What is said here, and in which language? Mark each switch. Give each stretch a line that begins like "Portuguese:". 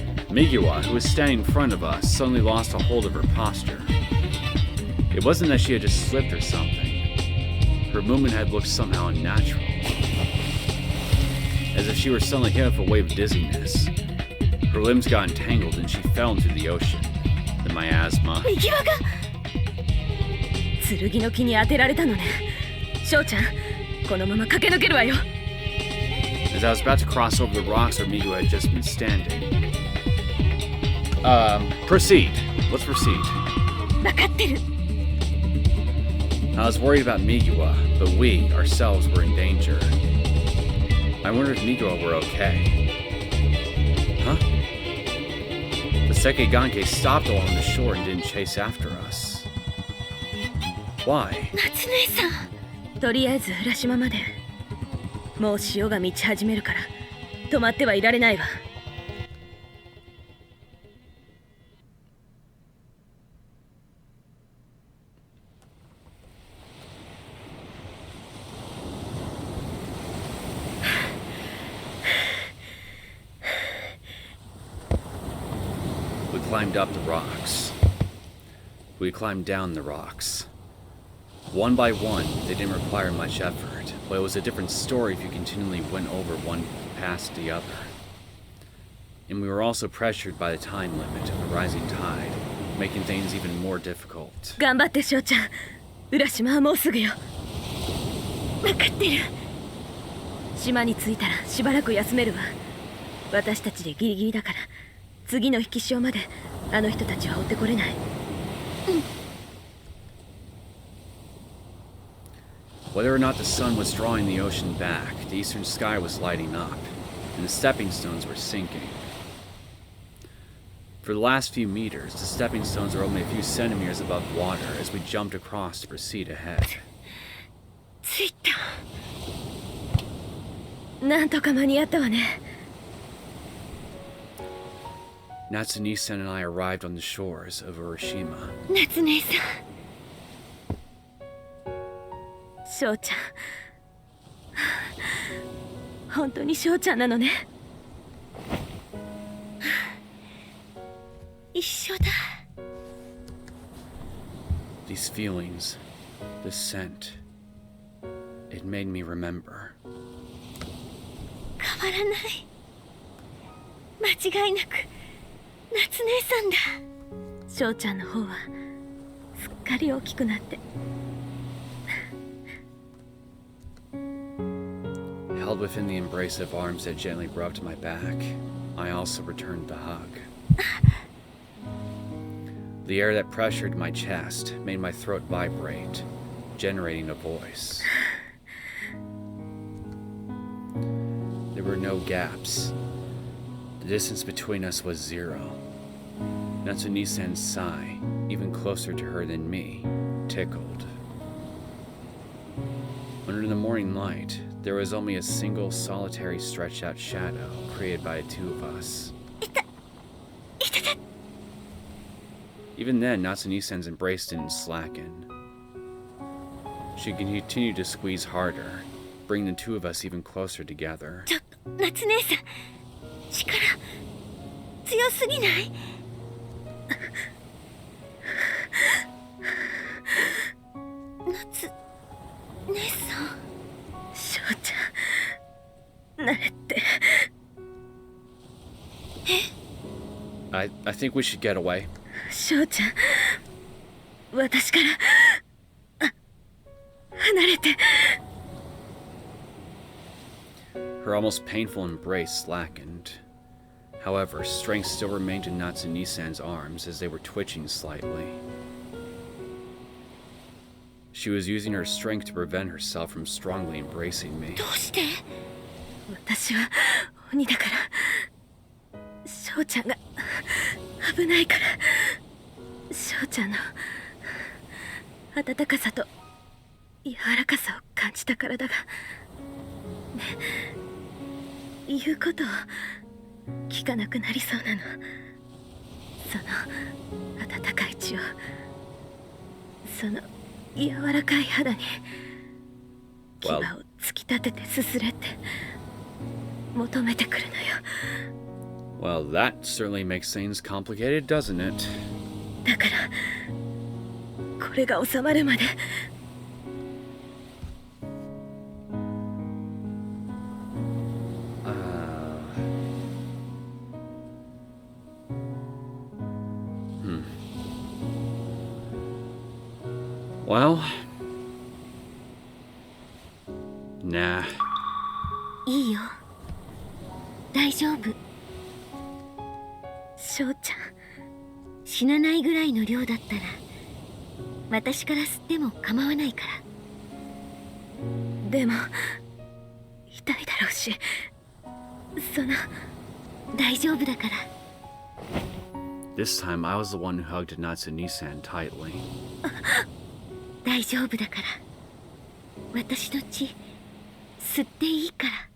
English: Migawa, who was standing in front of us, suddenly lost a hold of her posture. It wasn't that she had just slipped or something. Her movement had looked somehow unnatural. As if she were suddenly hit with a wave of dizziness. Her limbs got entangled and she fell into the ocean. The miasma.
Japanese: 右輪が剣の木に当てられたのね翔ちゃんこのまま駆け抜けるわよ
English: As I was about to cross over the rocks where Migawa had just been standing. Proceed. Let's proceed.
Japanese: 分かってる
English: I was worried about Migawa, but we, ourselves, were in danger. I wondered if Migawa were okay. Huh? The Sekiganke stopped along the shore and didn't chase after us. Why?
Japanese: 夏姉さんとりあえず浦島までもう潮が満ち始めるから止まってはいられないわ
English: We climbed up the rocks. We climbed down the rocks. One by one, they didn't require much effort, but it was a different story if you continually went over one past the other. And we were also pressured by the time limit of the rising tide, making things even more difficult.
Japanese: 頑張って翔ちゃん浦島はもうすぐよ分かってる島に着いたらしばらく休めるわ私たちでギリギリだから次の引き潮まであの人たちは追ってこれない
English: Whether or not the sun was drawing the ocean back, the eastern sky was lighting up, and the stepping stones were sinking. For the last few meters, the stepping stones were only a few centimeters above water as we jumped across to proceed ahead.
Japanese: 着いたなんとか間に合ったわね
English: Natsune-san and I arrived on the shores of Urashima.
Japanese: 夏姉さん翔ちゃん本当に翔ちゃんなのね一緒だ
English: These feelings, this scent, it made me remember.
Japanese: 変わらない間違いなく夏姉さんだ翔ちゃんの方はすっかり大きくなって
English: Held within the embrace of arms that gently rubbed my back, I also returned the hug. The air that pressured my chest made my throat vibrate, generating a voice. There were no gaps. The distance between us was zero. Natsune-san's sigh, even closer to her than me, tickled. Under the morning light, there was only a single solitary stretched out shadow created by the two of us. Even then, Natsune-san's embrace didn't slacken. She continued to squeeze harder, bringing the two of us even closer together.
Japanese: ちょっと、夏姉さん、力強すぎない？夏姉さん、翔ちゃん、慣れて。
English: I think we should get away.
Japanese: 翔ちゃん、私から離れて。 Her almost painful embrace slackened. However, strength still remained in Natsune-san's arms as they were twitching slightly. She was using her strength to prevent herself from strongly embracing me. どうして？私は鬼だから。翔ちゃんが危ないから。翔ちゃんの温かさと柔らかさを感じたからだが、ね、言うことを聞かなくなりそうなの。その温かい血を、その柔らかい肌に牙を突き立ててすすれって求めてくるのよ。
English: Well, that certainly makes things complicated, doesn't it?
Japanese: だからこれが収まるまで。
English: Well, nah.
Japanese: いいよ、大丈夫。翔ちゃん、死なないぐらいの量だったら私から吸っても構わないから。でも痛いだろうし、その大丈夫だから。
English: This time I was the one who hugged Natsune-san tightly.
Japanese: 大丈夫だから。私の血吸っていいから。